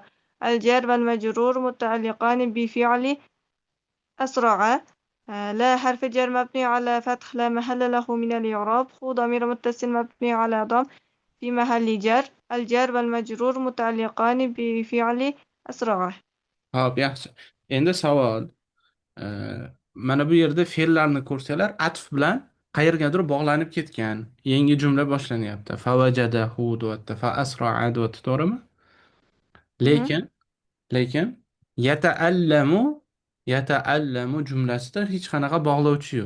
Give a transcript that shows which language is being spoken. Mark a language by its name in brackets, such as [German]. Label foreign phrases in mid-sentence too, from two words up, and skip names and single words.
[Arabic] الجار والمجرور متعلقان بفعل أسرع. لا حرف جر مبني على فتح لا محل له من الإعراب. هو ضمير متصل مبني على ضم في محل جر. الجار والمجرور متعلقان بفعل أسرع. [Uzbek] Hop, yaxshi. Endi savol. Mana bu yerda fe'llarni ko'rsalar, atf bilan qayergadir bog'lanib ketgan. Yangi jumla boshlanyapti. Favajadahu deyapti, [Arabic] فأسرع [Uzbek] deyapti, to'g'rimi? مهم. Lekin yata'allamu Yata'allamu jumlasida hech qanaqa bog'lovchi yo'q.